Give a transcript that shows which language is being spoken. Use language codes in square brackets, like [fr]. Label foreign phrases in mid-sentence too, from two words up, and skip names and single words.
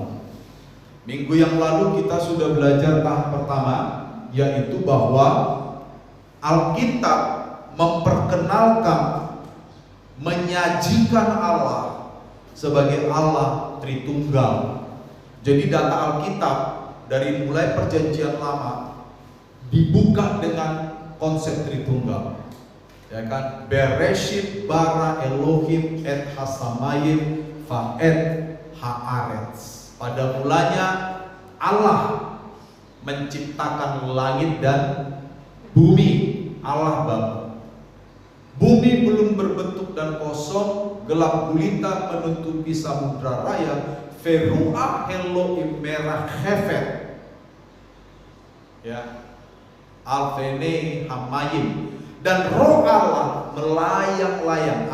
[id] Minggu yang lalu kita sudah belajar tahap pertama, yaitu bahwa Alkitab memperkenalkan, menyajikan Allah sebagai Allah Tritunggal. Jadi data Alkitab dari mulai perjanjian lama dibuka dengan konsep Tritunggal. Ya kan? [he] בראשית ברא אלוהים את השמים ו את הארץ. [id] Pada mulanya Allah menciptakan langit dan bumi. Allah Bapa. Bumi belum berbentuk dan kosong, gelap gulita menutupi samudra raya. [he] ורוח אלוהים מרחפת, ya, על פני המים, [id] dan roh Allah melayang-layang.